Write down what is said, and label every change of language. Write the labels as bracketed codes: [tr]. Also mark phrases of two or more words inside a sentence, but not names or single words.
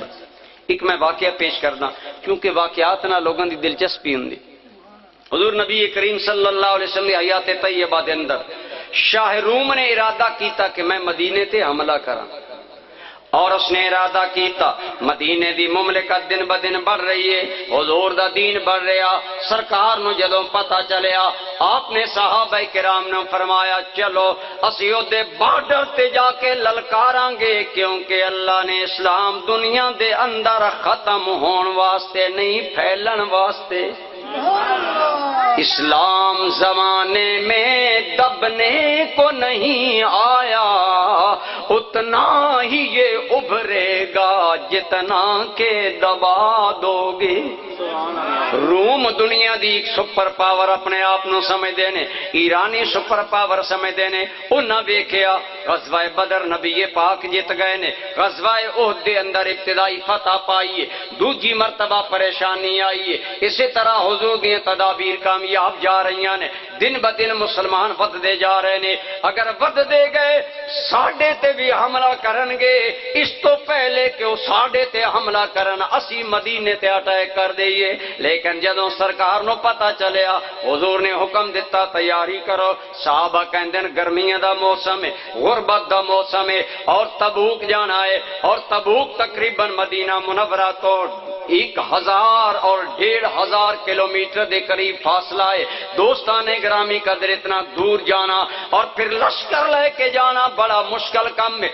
[pa] ایک میں واقعہ پیش کرنا کیونکہ واقعات نہ لوگوں دی دلچسپی ہوں۔ حضور نبی کریم [ar] صلی اللہ علیہ وسلم [pa] حیات طیبہ دے اندر شاہ روم نے ارادہ کیتا کہ میں مدینے تے حملہ کراں، اور اس نے ارادہ کیتا مدینے دی مملکت دن بدن بڑھ رہی ہے، حضور دا دین بڑھ رہا۔ سرکار نو جدوں پتہ چلیا آپ نے صحابہ کرام نے فرمایا چلو اسی دے بارڈر تے جا کے للکاراں گے، کیونکہ اللہ نے اسلام دنیا دے اندر ختم ہون واسطے نہیں پھیلن واسطے۔ [ur] اسلام زمانے میں دبنے کو نہیں آیا، اتنا ہی یہ ابھرے گا جتنا کہ دبا دو گے۔ [pa] روم دنیا دی ایک سپر پاور اپنے آپ نو سمجھ دینے، ایرانی سپر پاور سمجھ دینے۔ انہاں ویکھیا غزوہ بدر نبی پاک جیت گئے نے، غزوہ احد دے اندر ابتدائی فتح پائیے، دوجی مرتبہ پریشانی آئیے، اسی طرح حضور دی تدابیر کامیاب جا رہی ہیں۔ دن ب دن مسلمان ودتے جا رہے نے، اگر ودتے گئے ساڈے تے بھی حملہ کرن گے، اس تو پہلے کہ وہ ساڈے تے حملہ کرن اسی مدینے تے اٹیک کر دئیے۔ لیکن جدوں سرکار نو پتہ چلیا، حضور نے حکم دیتا تیاری کرو۔ صحابہ کہندے گرمیاں دا موسم ہے، غربت دا موسم ہے، اور تبوک جانا ہے، اور تبوک تقریباً مدینہ منورہ تو 1000 اور 1500 کلومیٹر دے قریب فاصلہ ہے۔ [ur] دوستان گرامی قدر اتنا دور جانا اور پھر لشکر لے کے جانا بڑا مشکل کام ہے۔